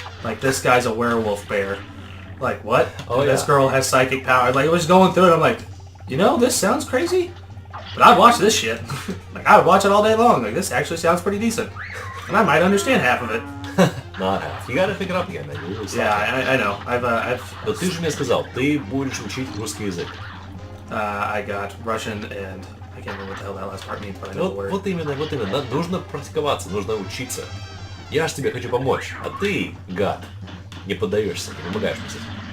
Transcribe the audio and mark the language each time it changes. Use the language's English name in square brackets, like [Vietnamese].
[English] Like, this guy's a werewolf bear. Like, what? Oh, This yeah. girl has psychic power. Like, it was going through it, I'm like, you know, this sounds crazy, but I'd watch this shit. Like, I would watch it all day long. Like, this actually sounds pretty decent. And I might understand half of it. Not half. You gotta pick it up again, man. You really suck. Yeah, I know. I've [Russian] Но ты же мне сказал, ты будешь учить русский язык. [English] I got Russian and I can't remember what the hell that last part means, but I know the word. [Russian] Вот именно. Нужно практиковаться, нужно учиться. Я ж тебе хочу помочь, а ты, гад, не поддаешься, не помогаешь мне с этим.